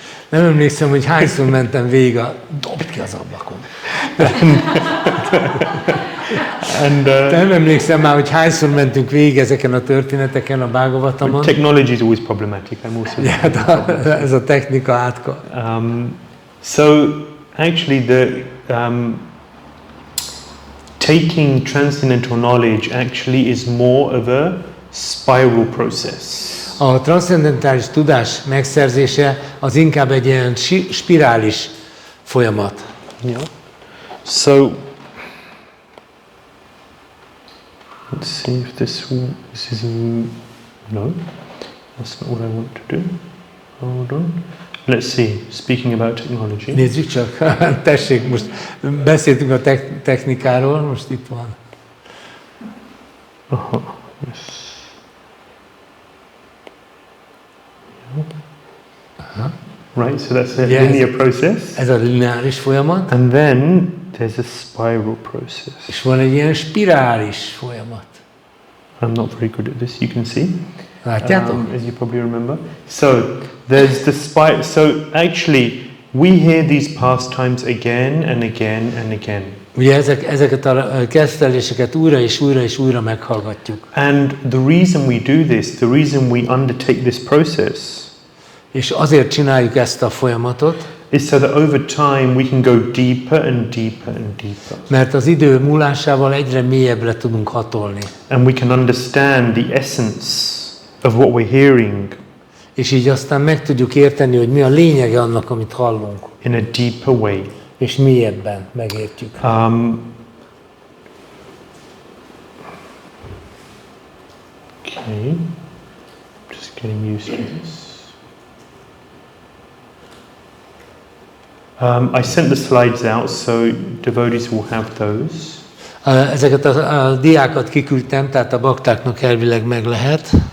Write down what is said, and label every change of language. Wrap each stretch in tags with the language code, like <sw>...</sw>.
<hu>Nem emlékszem, hogy hányszor mentem végig dobd ki az ablakon. Nem emlékszem már, hogy hányszor mentünk végig ezeken a történeteken a Bhagavatamon.</hu> <en>Technology is always problematic. I'm also.</en> <hu>Ez a technika átka.</hu> <en>So actually taking transcendental knowledge actually is more of a spiral process.</en> <hu>A transzcendentális tudás megszerzése az inkább egy ilyen spirális folyamat.</hu> <en>Yeah. So let's see if this is no, that's not what I want to do. Hold on. Let's see, speaking about technology.</en> <hu>Nézzük csak, tessék, most beszéltünk a technikáról, most itt van.</hu> <en>Yes. Right, so that's a linear process.</en> <hu>Ez a lineáris folyamat.</hu> <en>And then there's a spiral process.</en> <hu>És van egy ilyen spirális folyamat.</hu> <en>I'm not very good at this, you can see.</en> <hu>Látjátok?</hu> <en>As you probably remember. So there's the spiral. So actually, we hear these pastimes again and again and again.</en> <hu>Ugye ezeket a kezdteléseket újra és újra és újra meghallgatjuk.</hu> <en>And the reason we do this, the reason we undertake this process,</en> <hu>és azért csináljuk ezt a folyamatot,</hu> <en>is so that over time we can go deeper and deeper and deeper.</en> <hu>Mert az idő múlásával egyre mélyebbre tudunk hatolni.</hu> <en>And we can understand the essence of what we're hearing.</en> <hu>És így aztán meg tudjuk érteni, hogy mi a lényege annak, amit hallunk.</hu> <en>In a deeper way.</en> <hu>És mélyebben megértjük.</hu> <en>Okay. Just getting used to this. I sent the slides out, so devotees will have those.</en> <hu>Ezeket a diákat kiküldtem, tehát a baktáknak elvileg meg lehet.</hu>